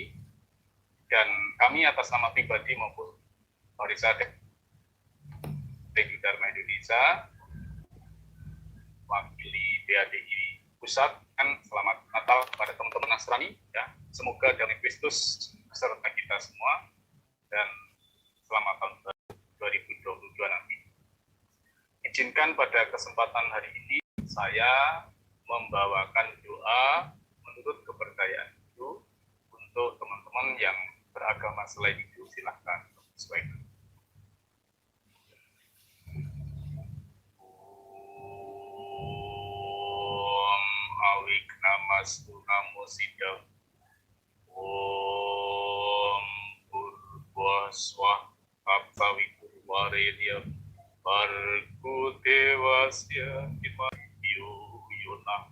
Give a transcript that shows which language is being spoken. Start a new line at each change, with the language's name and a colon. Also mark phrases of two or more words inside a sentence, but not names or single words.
Indonesian: Dan kami atas nama pribadi maupun Parisada Dharma Indonesia, wakili BADI Pusat, kan selamat Natal kepada teman-teman Nasrani, ya, Semoga damai Kristus beserta kita semua dan selamat tahun 2022 nanti. Izinkan pada kesempatan hari ini saya membawakan doa menurut kepercayaan itu untuk teman-teman yang beragama selain itu, silahkan sesuaikan.
Sanskrit: Om awik namastu namo sidam. Om purvaswah kapsavikurvaredyam Barku dewasya Himayu yunah